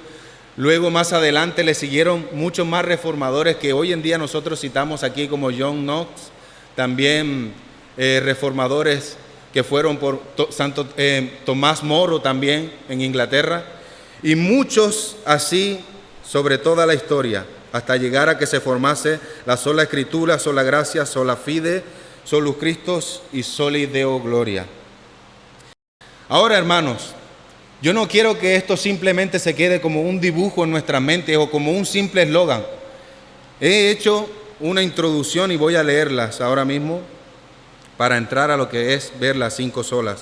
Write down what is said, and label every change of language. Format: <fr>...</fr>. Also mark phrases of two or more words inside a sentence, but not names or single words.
<es>Luego más adelante le siguieron muchos más reformadores que hoy en día nosotros citamos aquí, como John Knox, también reformadores que fueron por Santo Tomás Moro también en Inglaterra, y muchos así sobre toda la historia, hasta llegar a que se formase la sola Escritura, sola gracia,</es> <la>sola fide, solus Christus y soli Deo gloria.</la> <es>Ahora, hermanos, yo no quiero que esto simplemente se quede como un dibujo en nuestra mente o como un simple eslogan. He hecho una introducción y voy a leerlas ahora mismo para entrar a lo que es ver las 5 solas.</es>